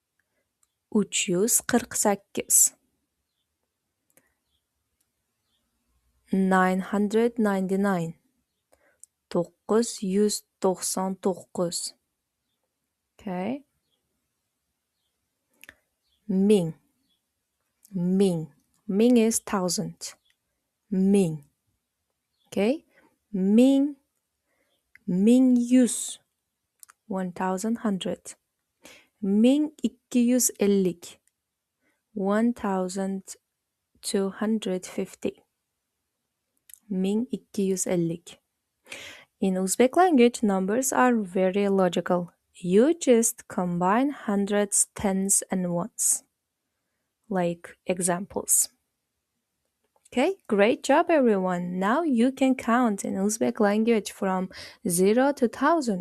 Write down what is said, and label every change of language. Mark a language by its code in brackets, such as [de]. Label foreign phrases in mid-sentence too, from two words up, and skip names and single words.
[en] 348. 999. 999. Okay. Ming. Ming. Ming is thousand. Ming. Okay. Ming. [uz] Ming yüz. 1100. Ming 250. 1250. Ming 250. [en] In Uzbek language, numbers are very logical. You just combine hundreds, tens, and ones. Like examples. Okay, great job everyone. Now you can count in Uzbek language from 0 to 1000.